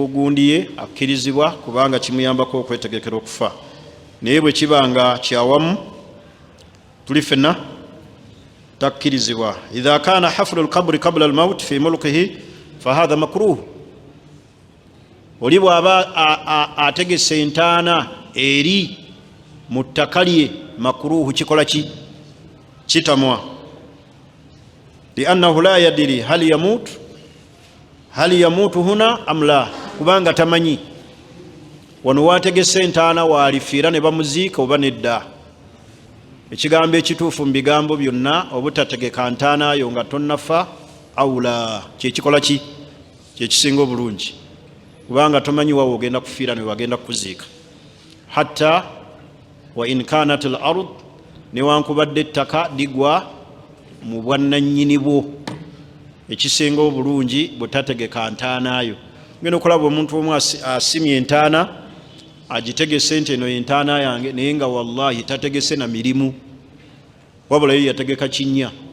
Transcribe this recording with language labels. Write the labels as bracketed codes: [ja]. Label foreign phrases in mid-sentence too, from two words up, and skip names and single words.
[lg] gundi ye akkirizibwa kubanga kimuyambako okwetegekera okufa naye bwe kibanga kyawamu tuli fenna takkirizibwa [ar] إذا كان حفر القبر قبل الموت في ملكه فهذا مكروه [lg] oli bw'aba ategese entaana eri mu ttaka lye makruhu kikola ki kitamwa [ar] لأنه لا يدري هل يموت هنا أم لا [lg] kubanga tamanyi wano wategese entaana waalifiira ne bamuziika oba nedda ekigambo ekituufu mu bigambo byonna obutategeka ntaana yo nga tonnafa awula kyekikola ki kyekisinga obulungi kubanga tomanyi wawe ogenda kufiira ne wagenda kuziika [ar] حتى وإن كانت الأرض [lg] newankubadde ettaka ligwa mu bwannannyini bwo ekisinga obulungi bwetategeka ntaanayo ngenda okulaba omuntu omu asimye entaana agitegese nti eno entaana yange naye nga wallahi tategese na mirimu wabula ye yategeka kinnya